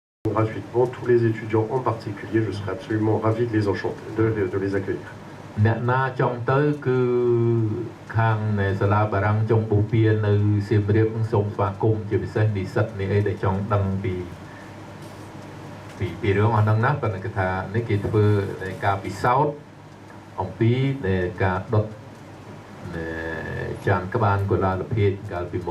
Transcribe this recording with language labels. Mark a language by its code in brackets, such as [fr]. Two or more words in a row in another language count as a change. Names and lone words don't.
[fr] gratuitement tous les étudiants en particulier. Je serais absolument ravi de les enchanter, de les accueillir. [km] អ្នកណាចង់ទៅគឺខាងសាលាបារាំងចុងបូព៌ានៅសៀមរាបនឹងសូមស្វាគមន៍ជាពិសេសនិស្សិតនេះអីដែលចង់ដឹងពីរឿងអស់ ហ្នឹងណាប៉ុន្តែគេថានេះគេធ្វើការពិសោធន៍អំពីការដុតចានក្បានកុលាលភាជកាលពីមុន